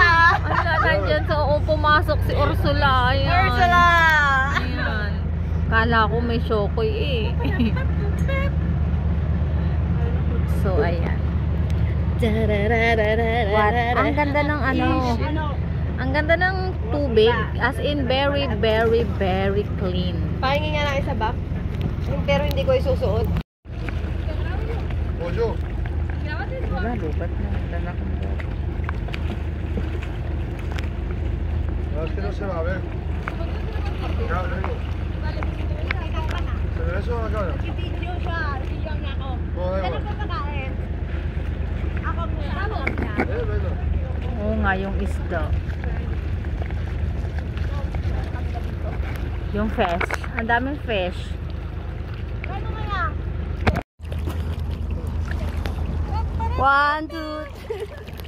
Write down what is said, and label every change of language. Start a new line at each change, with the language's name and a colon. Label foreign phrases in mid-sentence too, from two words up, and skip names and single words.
Filipino: Wala, nandyan sa pumasok si Ursula. Ayan. Ursula! Ayan. Kala ko may Shokoy eh. So, ayan.
English: What?
Filipino: Ang ganda ng ang ganda ng tubig.
English: As in, very, very, very clean.
Filipino: Pahingi nga lang isa ba? Pero hindi ko isusuot.
French: Bonjour.
Filipino: Wala, lubat na. Dala ko na.
Spanish: No, es que no se va a ver. Ya, vengo. ¿Se ve eso en la cara?
Filipino: Video siya. Video niya ako.
Spanish: No, da igual.
Filipino: Pagkain. Ako muna.
Spanish: Venga.
Filipino: Oo nga, yung isda. Yung fish. Ang daming fish. Ano kaya? 1, 2, 3.